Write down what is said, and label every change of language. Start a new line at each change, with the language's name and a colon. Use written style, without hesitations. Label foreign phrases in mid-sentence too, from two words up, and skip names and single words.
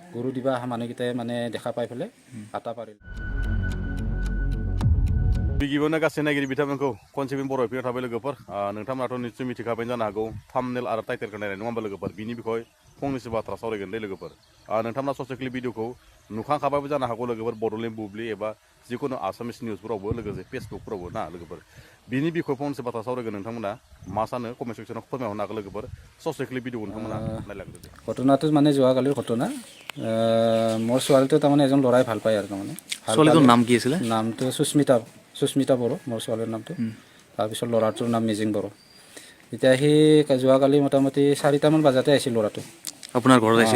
Assamese: গৰু দিবা অহা মানুহকেইটাই মানে দেখা পাই পেলাই আটা পাৰিল
Bodo: गिबियावनो गासै नायगिरि बिथांमोनखौ खनसेबिन बर' एफिआव थाबाय लोगोफोर नोंथांमोनाथ' निस्सय मिथिखाबाय जानो हागौ थाम्बनेल आरो टाइटेलखौ नायनाय नङा होमबा लोगोफोर बिनि बिखय फंनैसो बाथ्रा सावरायगोन दे लोगोफोर नोंथांमोना ससे क्लिप भिडिअखौ नुखांखाबायबो जानो हागौ लोगोफोर बड'लेण्ड बुब्लि एबा जिखुनु आसामिस निउसफोरावबो लोगोसे फेसबुकफोरावबो ना लोगोफोर बिनि बिखय फंनैसो बाथ्रा सावरायगोन नोंथांमोना मा सानो
English: comment section
Bodo: फोरमायहरनो हागोन लोगोफोर ससे क्लिप भिडिअखौ नोंथांमोना नायलांदो दे
Assamese: ঘটনাটো মানে যোৱাকালিৰ ঘটনা মোৰ ছোৱালীটো তাৰমানে এজন ল'ৰাই ভাল পায় আৰু তাৰমানে ছোৱালীটোৰ নাম কি আছিলে নামটো সুস্মিতা বড়ো মোৰ ছোৱালীৰ নামটো তাৰপিছত ল'ৰাটোৰ নাম মিজিং বড়ো এতিয়া সি যোৱাকালি মোটামুটি 4টামান বজাতে আহিছিল ল'ৰাটো আপোনাৰ ঘৰত আহিছিল